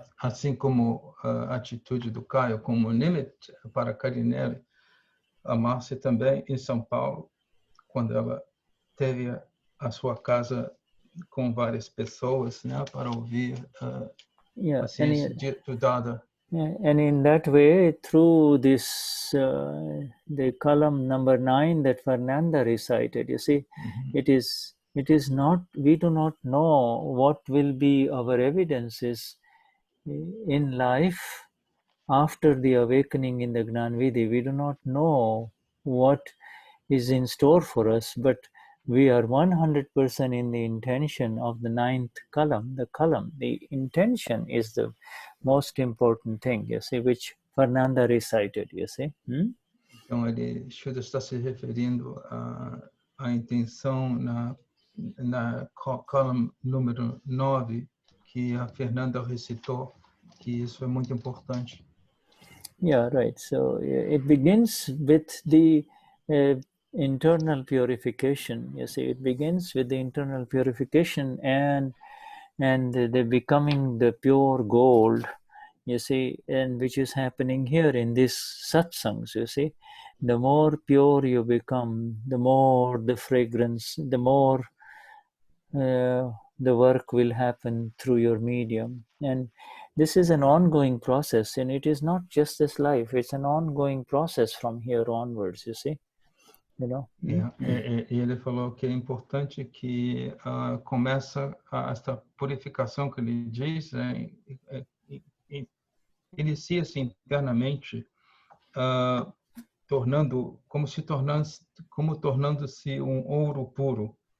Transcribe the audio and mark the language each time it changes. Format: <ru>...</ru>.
<pt>assim como a atitude do Caio como nimit para Carinelli, a Márcia também em São Paulo, quando ela teve a sua casa com várias pessoas, né, para ouvir a ciência do Dada.</pt> <en>And in that way, through this, the column number 9 that Fernanda recited, you see, it is not, we do not know what will be our evidences in life after the awakening in the Gnan Vidhi. We do not know what is in store for us, but we are 100% in the intention of the 9th column. The intention is the most important thing, you see, which Fernanda recited, you see.</en> <pt>Então, Shuddha está se referindo à intenção na column número 9, que a Fernanda recitou, que isso é muito importante.</pt> <en>Yeah, right. So it begins with the internal purification. You see, it begins with the internal purification and the becoming the pure gold, you see, and which is happening here in these satsangs, you see. The more pure you become, the more the fragrance, the more the work will happen through your medium. And this is an ongoing process, and it is not just this life, it's an ongoing process from here onwards, you see.</en> <pt>E ele falou que é importante que começa essa purificação que ele diz, inicia-se internamente, tornando-se um ouro puro.</pt>